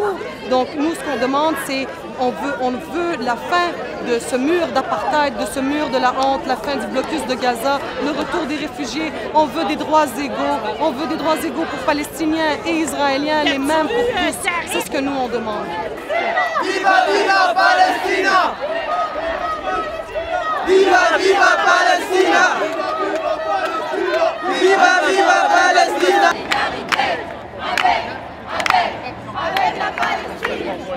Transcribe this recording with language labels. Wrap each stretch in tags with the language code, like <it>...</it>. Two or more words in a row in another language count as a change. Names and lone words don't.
<fr>Donc nous, ce qu'on demande, c'est on veut la fin de ce mur d'apartheid, de ce mur de la honte, la fin du blocus de Gaza, le retour des réfugiés. On veut des droits égaux. On veut des droits égaux pour Palestiniens et Israéliens, les mêmes pour tous. C'est ce que nous, on demande.</fr> <it>Viva, viva Palestina! Viva, viva Palestina! Viva, viva Palestina!</it> <fr>Avec la Palestine!</fr>